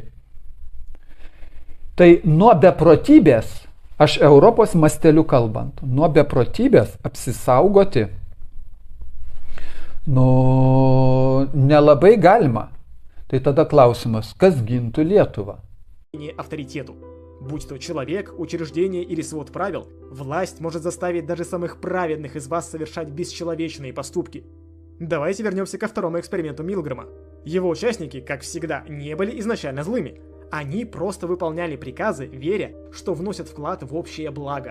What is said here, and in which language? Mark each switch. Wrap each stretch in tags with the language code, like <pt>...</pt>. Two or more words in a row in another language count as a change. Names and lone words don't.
<lt>Tai nuo beprotybės, aš Europos masteliu kalbant, nuo beprotybės apsisaugoti, nelabai galima. Tai tada klausimas, kas gintų Lietuvą?</lt> <ru>Авторитету. Будь то человек, учреждение или свод правил, власть может заставить даже самых праведных из вас совершать бесчеловечные поступки. Давайте вернемся ко второму эксперименту Милгрэма. Его участники, как всегда, не были изначально злыми. Они просто выполняли приказы, веря, что вносят вклад в общее благо.</ru>